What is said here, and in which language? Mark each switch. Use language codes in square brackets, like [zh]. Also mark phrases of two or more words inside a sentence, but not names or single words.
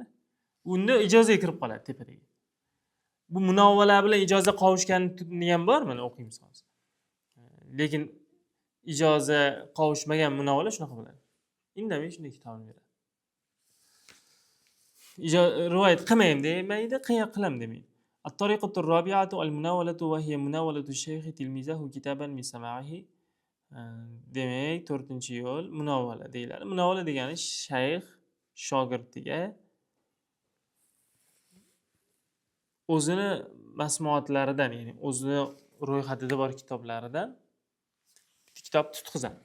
[uz] Unda ijozaga kirib qoladi tepadagi. Bu munavvala bilan ijoza qovushgani ham bor, mana o'qiymiz hozir. Lekin ijoza qovushmagan munavvala shunaqa bo'ladi. Indamay shunday kitobni beradi. Rivoyat qilmayman demaydi, qilam demaydi. [ar] الطريقة الرابعة المناولة وهي مناولة الشيخ تلميذه كتابا من سماعه. [uz] Demak, 4-yo'l munavvala deyiladi. Munavvala degani shayx shogirdiga o'zini masmuatlaridan, ya'ni o'zini ro'yxatida bor kitoblaridan kitob tutqizadi.